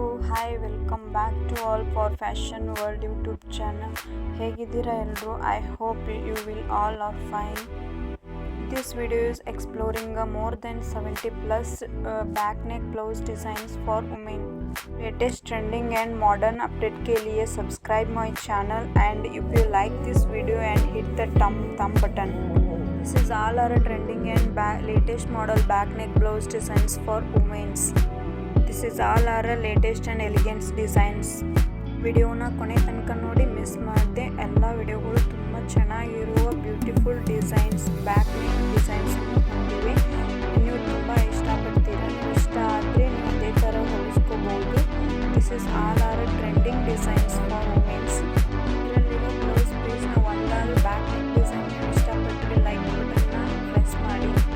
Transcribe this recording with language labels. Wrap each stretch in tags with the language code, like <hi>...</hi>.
<en>Hi welcome back to all for fashion world YouTube channel.</en> <kn>ಹೇಗಿದ್ದೀರಾ ಎಲ್ಲರೂ?</kn> <en>I hope you will all are fine. This video is exploring more than 70 plus back neck blouse designs for women. Latest trending and modern update</en> <hi>के लिए</hi> <en>subscribe my channel, and if you like this video and hit the thumb button. This is all our trending and latest model back neck blouse designs for women's. This is all our latest and elegant designs.</en> <kn>ವಿಡಿಯೋನ ಕೊನೆ ತನಕ ನೋಡಿ, miss ಮಾಡದೆ. ಎಲ್ಲ ವಿಡಿಯೋಗಳು ತುಂಬ ಚೆನ್ನಾಗಿರುವ beautiful designs, back neck designs ಹೊಂದಿವೆ. ನೀವು ತುಂಬ ಇಷ್ಟಪಡ್ತೀರಾ. ನೀವು ಇಷ್ಟ ಆದರೆ ನೀವು ಅದೇ ಥರ ಹೊಲಿಸ್ಕೋಬೋದು.</kn> <en>This is all are trending designs for womens.</en> <kn>ಇದರಲ್ಲಿರೋ blouse ಪೀಸ್ನ ಒಂದಾದರೂ ಬ್ಯಾಕ್ ನೆಕ್ ಡಿಸೈನ್ ನೀವು ಇಷ್ಟಪಟ್ಟರೆ ಲೈಕ್ ಬಟನ್ನ ಪ್ರೆಸ್ ಮಾಡಿ.</kn>